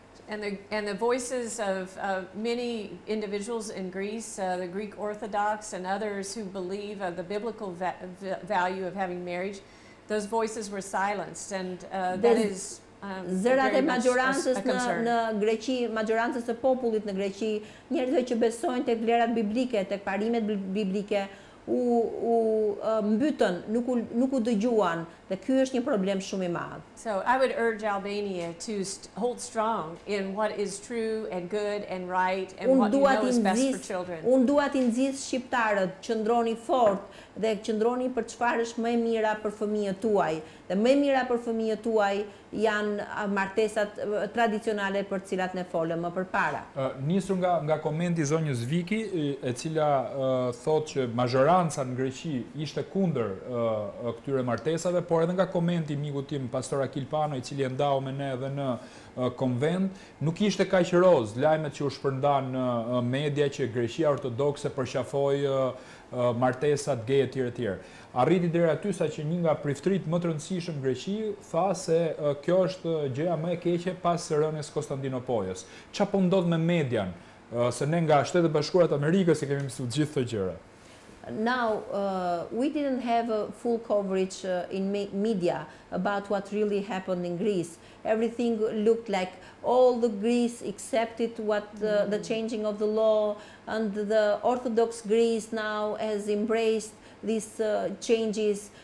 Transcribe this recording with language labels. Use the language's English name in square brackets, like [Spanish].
[English] And the voices of many individuals in Greece, the Greek Orthodox and others who believe of the biblical value of having marriage, those voices were silenced, and that is [Albanian] Zërat e [English] very much [Albanian] majorancës [English] a concern. [Albanian] në Greqi, majorancës së popullit në Greqi, njerëzve që besojnë tek vlerat biblike, tek parimet biblike, u mbytën, nuk u dëgjuan, dhe ky është një problem shumë I madh. [English] So I would urge Albania to hold strong in what is true and good and right and what you know is best for children. [Albanian] Unë dua t'i nxjis shqiptarët, qëndroni fort dhe qëndroni për çfarë është më e mira për fëmijët tuaj. Dhe më e mira për fëmijët tuaj janë martesat tradicionale për cilat ne folëm më përpara. Nisur nga komenti zonjës Viki, e cila thotë që majoranca në Greqi ishte kundër këtyre martesave, por edhe nga komenti miku tim pastor Akil Pano, I cili e ndau me ne edhe në konvent, nuk ishte kaq roz lajmet që u shpërndan në media që Greqia ortodokse përqafoi martesat gay etj etj. Arriti deri aty sa që një nga priftrit më të rëndësishëm Greqi tha se kjo është gjëja më e keqe pas rënies Konstantinopolës. Çfarë po ndodh me median? Se ne nga Shtetet Bashkuara të Amerikës e kemi mësuar gjithë këto gjëra. [English] Now, we didn't have a full coverage in media about what really happened in Greece. Everything looked like all the Greece accepted what the changing of the law, and the Orthodox Greece now has embraced these changes.